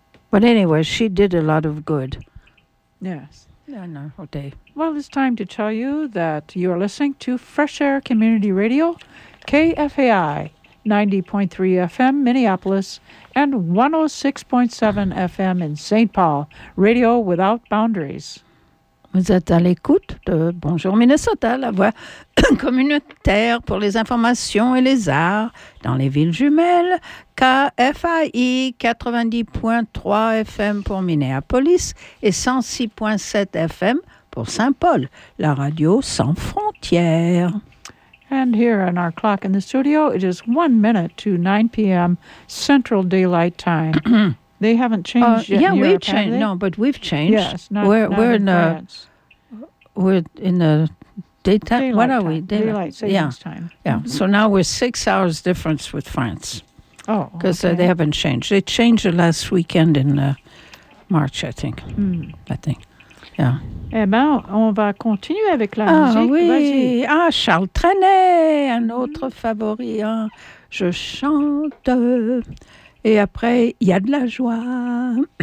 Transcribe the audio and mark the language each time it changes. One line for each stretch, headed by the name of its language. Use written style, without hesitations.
English: But anyway, she did a lot of good. Yes. Yeah, no, okay. Well, it's time to tell you that you're listening to Fresh Air Community Radio, KFAI, 90.3 FM, Minneapolis, and 106.7 FM in St. Paul, Radio Without Boundaries.
French: Vous êtes à l'écoute de Bonjour Minnesota, la voix communautaire pour les informations et les arts dans les villes jumelles, KFAI 90.3 FM pour Minneapolis et 106.7 FM pour Saint-Paul, la radio sans frontières.
English: And here on our clock in the studio, it is 1 minute to 9 p.m. Central Daylight Time. They haven't changed yet. Yeah, in we've Europe, changed. No, but we've changed. Yes, we're in the daytime. What are we? Daylight savings time. Yeah. Mm-hmm. So now we're 6 hours difference with France. Oh, because They haven't changed. They changed the last weekend in March, I think. Mm. I think. Yeah.
French: Eh bien, on va continuer avec la musique. Ah oui, vas-y. Ah, Charles Trenet, un autre favori. Hein. Je chante et après, il y a de la joie.